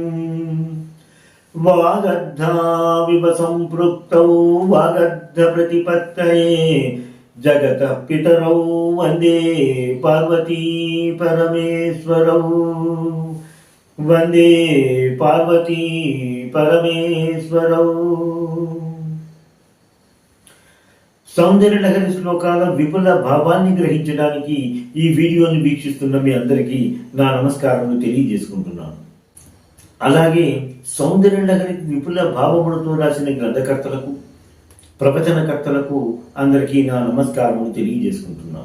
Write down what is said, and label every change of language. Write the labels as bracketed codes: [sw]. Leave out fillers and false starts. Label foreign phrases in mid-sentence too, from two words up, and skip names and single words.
[sa] वागर्धाविव सम्पृक्तौ वागर्धप्रतिपत्तये जगतः पितरौ वन्दे पार्वती परमेश्वरौ। वंदे पार्वती परमेश्वरौ। [te] సౌందర్య నగరి శ్లోకాల విపుల భావాన్ని గ్రహించడానికి ఈ వీడియోని వీక్షిస్తున్న మీ అందరికీ నా నమస్కారాలను తెలియజేసుకుంటున్నాను. అలాగే సౌందర్య నగరికి విపుల భావములతో రాసిన గ్రంథకర్తలకు ప్రవచనకర్తలకు అందరికీ నా నమస్కారములు తెలియజేసుకుంటున్నాను.